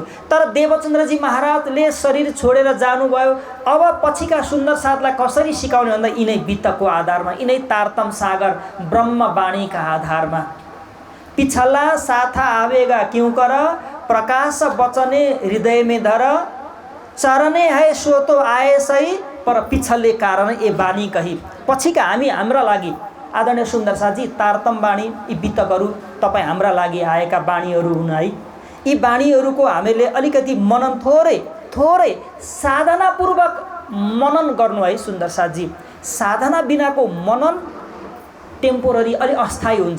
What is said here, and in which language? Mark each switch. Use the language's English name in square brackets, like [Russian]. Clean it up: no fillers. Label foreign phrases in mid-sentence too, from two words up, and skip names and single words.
[Nepali] तर देवचन्द्रजी महाराजले शरीर छोडेर जानुभयो। अब पछिका सुन्दर साथलाई कसरी सिकाउने भन्दा यिनै बितकको आधारमा, यिनै तारतम सागर ब्रह्मवाणीका आधारमा। [Hindi] पिछला साथा आवेगा क्यों कर, प्रकाश बचने हृदय में धर, चरने है सो तो आए सही, पर पिछले कारण ए बानी कही। [Nepali] पछिका हामी हाम्रा लागि आदरणीय सुन्दर साथजी तारतम बाणी, यी बितकहरू तपाईँ हाम्रा लागि आएका बाणीहरू हुन् है। यी बाणीहरूको हामीले अलिकति मनन थोरै साधनापूर्वक मनन गर्नु है सुन्दर साथजी। साधना बिनाको मनन टेम्पोररी, अलि अस्थायी हुन्छ।